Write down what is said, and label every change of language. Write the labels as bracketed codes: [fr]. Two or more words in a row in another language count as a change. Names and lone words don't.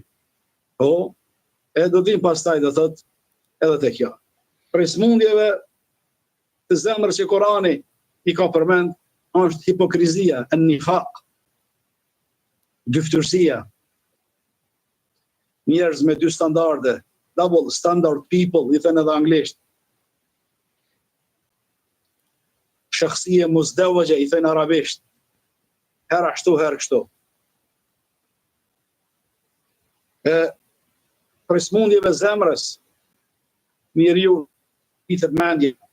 [sq] Po, e do t'im pastaj dhe thot edhe te kjo. Prej smundjeve të zemrës që Kurani i ka përmend, është hipokrizia, nifaq, dyftërsia, njerëz me dy standarde, [en] double standard people, [sq] i thënë edhe anglisht. [ar] شخصية مزدوجة, [sq] i thënë arabisht. Herë ashtu, herë kështu. Për smundjeve zemrës, njeriu i rritet mendja.